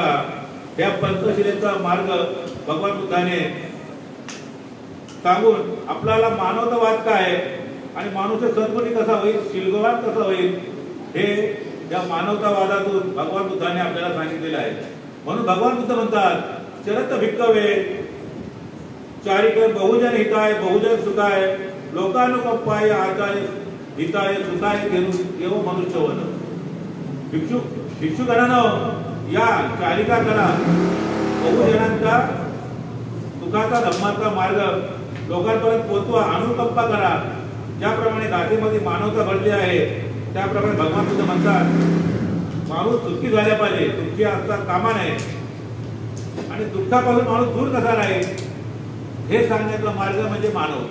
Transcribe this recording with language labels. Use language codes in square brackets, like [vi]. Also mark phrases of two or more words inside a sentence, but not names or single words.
[mr] या पंचशिलेचा मार्ग भगवान बुद्धाने सांगून आपल्याला मानवतावाद काय आणि मनुष्य सद्गुणी कसा होईल, शीलवान कसा होईल हे या मानवतावादातून भगवान बुद्धाने आपल्याला सांगितलेलं आहे. म्हणून भगवान बुद्ध म्हणतात [pi] चरत भिक्खवे चारिक बहुजन हिताय बहुजन सुखाय लोकानुकंपाय आर्ताय हिताय सुखाय देव मनुष्यवन. [mr] भिक्षुगणांनो या चारिका करा, बहुजनांचा सुखाचा धम्माचा मार्ग लोकांपर्यंत पोहोचवा, अनुकंपा करा. ज्याप्रमाणे गाथेमध्ये मानवता भरली आहे त्याप्रमाणे भगवान बुद्ध म्हणतात माणूस सुखी झाल्या पाहिजे, दुःखी असता कामा नये आणि दुःखापासून माणूस दूर कसा राहील हे सांगण्याचा मार्ग म्हणजे मानवता.